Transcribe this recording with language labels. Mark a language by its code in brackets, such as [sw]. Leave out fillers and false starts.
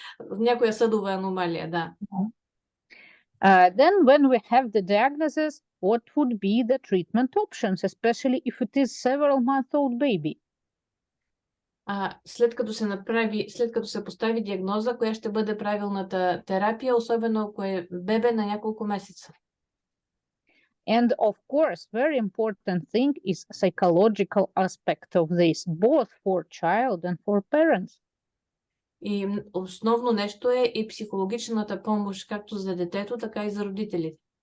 [bg] Някоя съдова аномалия, да. [en] Then when we have the diagnosis, what would be the treatment options, especially if it is several-month-old baby? [bg] След като се постави диагноза, коя ще бъде правилната терапия, особено ако е бебе на няколко месеца. [en] And of course, very important thing is psychological aspect of this, both for child and for parents. [bg] И основно нещо е и психологичната помощ, както за детето, така и за родителите.